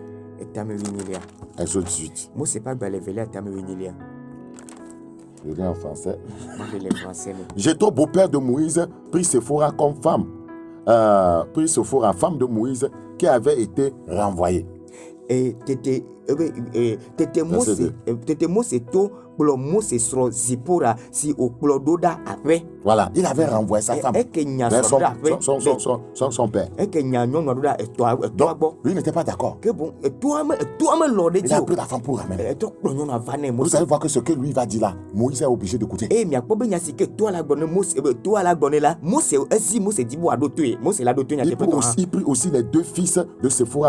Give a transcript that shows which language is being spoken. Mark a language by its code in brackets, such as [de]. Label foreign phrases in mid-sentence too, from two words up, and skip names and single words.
[fr] Exode 18. Je lis en français. Jéthro, beau-père de Moïse, prit Séphora comme femme. Femme de Moïse, qui avait été renvoyée. [ee] tete Mose to kplɔ Mose srɔ̃ Zipora si wòkplɔ ɖo ɖa aƒe. [fr] Voilà, il avait renvoyé sa femme vers son père. Donc, lui n'était pas d'accord. Il a pris la femme pour ramener. Vous allez voir que ce que lui va dire là, Moïse est obligé d'écouter. Il a pris aussi les deux fils de Séphora.